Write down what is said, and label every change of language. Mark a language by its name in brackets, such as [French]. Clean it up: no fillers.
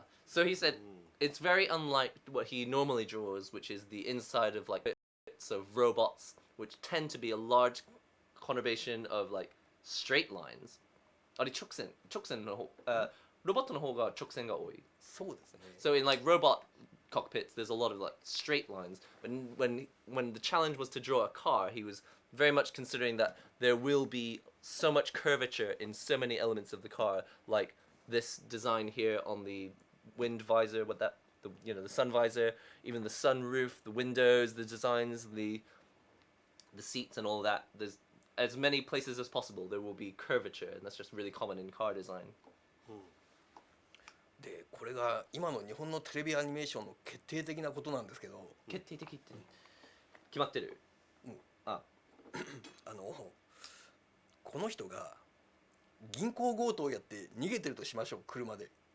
[English] So he said it's very unlike what he normally draws, which is the inside of like bits of robots, which tend to be a large conurbation of like straight lines. [Japanese] あれ直線の方、ロボットの方が直線が多い。そうですね。 [English] So in like robot cockpits, there's a lot of like straight lines. When the challenge was to draw a car, he was very much considering that there will be so much curvature in so many elements of the car, like this design here on the wind visor, the sun visor, even the sunroof, the windows, the designs, the seats and all that. There's as many places as possible there will be curvature, and that's just really common in car design. [Japanese] でこれが今の日本のテレビアニメーションの決定的なことなんですけど。決定的って決まってる。この人が銀行強盗をやって逃げてるとしましょう、車で。